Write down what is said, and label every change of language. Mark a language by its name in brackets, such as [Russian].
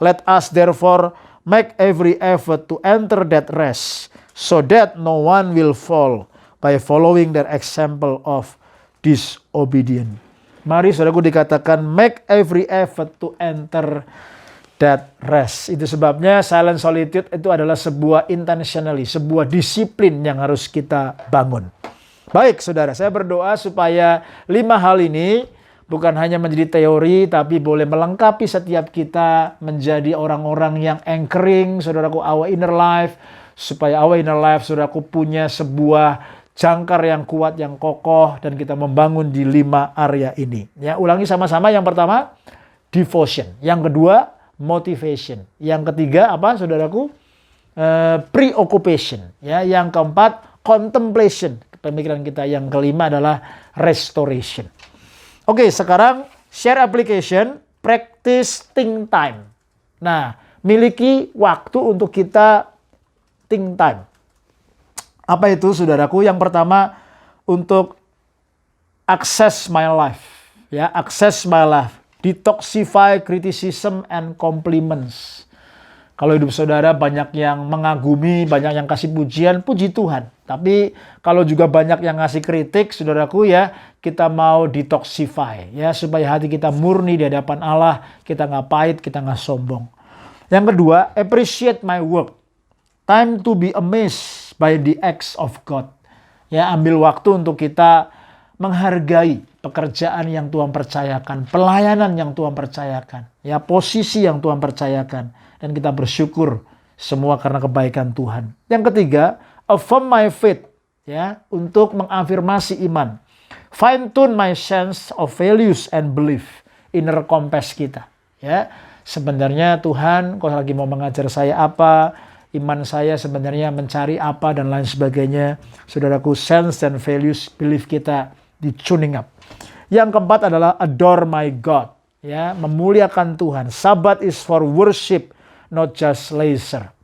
[English] Let us therefore make every effort to enter that rest, so that no one will fall by following their example of disobedience. [Indonesian] Mari saudaraku dikatakan [English] make every effort to enter that rest. [Indonesian] Itu sebabnya [English] silent solitude [Indonesian] itu adalah sebuah intentionally, sebuah disiplin yang harus kita bangun. Baik saudara, saya berdoa supaya 5 hal ini bukan hanya menjadi teori, tapi boleh melengkapi setiap kita menjadi orang-orang yang anchoring, saudaraku, [English] our inner life. [Indonesian] Supaya [English] our inner life, [Indonesian] saudaraku, punya sebuah jangkar yang kuat, yang kokoh, dan kita membangun di 5 area ini. Ya, ulangi sama-sama. Yang pertama, devotion. Yang kedua, motivation. Yang ketiga, apa, saudaraku? Preoccupation. Ya, yang keempat, contemplation. Pemikiran kita yang kelima adalah restoration. Oke, sekarang [English] share application, practice think time. [Indonesian] Nah, miliki waktu untuk kita [English] think time. [Indonesian] Apa itu, saudaraku? Yang pertama, untuk [English] access my life. Ya, access my life. Detoxify criticism and compliments. [Indonesian] Kalau hidup saudara banyak yang mengagumi, banyak yang kasih pujian, puji Tuhan. Tapi kalau juga banyak yang ngasih kritik, saudaraku, ya, kita mau detoxify, ya, supaya hati kita murni di hadapan Allah, kita nggak pahit, kita nggak sombong. Yang kedua, [English] appreciate my work. Time to be amazed by the acts of God. [Indonesian] Ya, ambil waktu untuk kita menghargai pekerjaan yang Tuhan percayakan, pelayanan yang Tuhan percayakan, ya, posisi yang Tuhan percayakan, dan kita bersyukur semua karena kebaikan Tuhan. Yang ketiga, [English] affirm my faith, [Indonesian] ya, untuk mengafirmasi iman. [English] Fine tune my sense of values and belief, inner compass [Indonesian] kita, ya. Sebenarnya Tuhan kok lagi mau mengajar saya apa, iman saya sebenarnya mencari apa, dan lain sebagainya. Saudaraku, sense dan values, belief kita di tuning up. Yang keempat adalah adore my God, ya, memuliakan Tuhan. [English] Sabat is for worship, not just leisure.